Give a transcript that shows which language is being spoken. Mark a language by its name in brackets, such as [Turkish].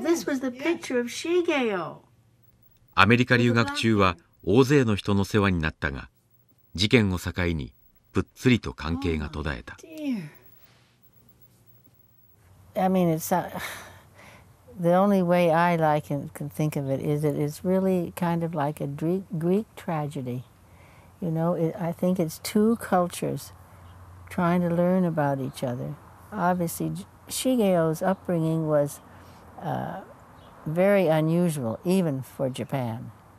[English] This was the picture of Shigeo. [Japanese] アメリカ留学中は大勢の人の世話になったが、事件を境にぷっつりと関係が途絶えた。 [English] I mean, it's the only way I can think of it is that it's really kind of like a Greek tragedy. You know, I think it's two cultures trying to learn about each other. Obviously, Shigeo's upbringing was very unusual, even for Japan.